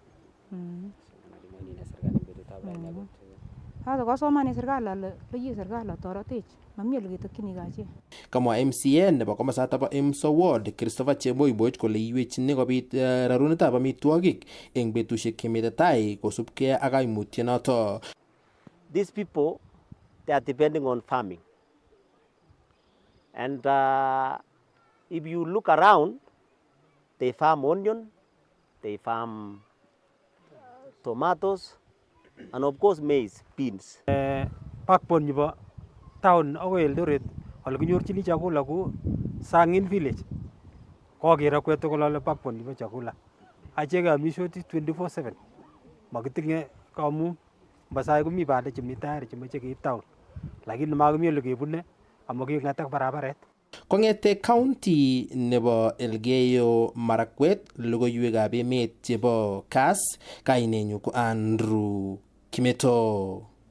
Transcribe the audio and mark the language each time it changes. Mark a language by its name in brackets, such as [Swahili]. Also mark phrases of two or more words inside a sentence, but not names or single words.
[Kalenjin] Sasa kosomane serikali ale loyi serikali toretech mami ole ketokchini kachi. Kamwa MCN nebo komosata bo Emso ward Christopher Chemoiboch kole iwechini kobit rarunetab amitwogik eng betusiek chemite tai kosubkei ak kaimutyonoto. [English] These people, they are depending on farming. And if you look around, they farm onion, they farm tomatoes, and of course maize, beans. [Kalenjin] Backbone nebo town akoi Eldoret ole kinyorchini chakula ku Sangin village. Kokero kwetu kolole backbone nebo chakula. Acheke amishoti 24/7. Makitinge kamu basai komi bande chemi tayari chemeche keib town. Lakini makimi ole kebune amaking'atak barabaret. Kong'ete county nebo Elgeyo Marakwet, logoiwekab emet chebo Kass, kainenyu ko Andrew Kimeto.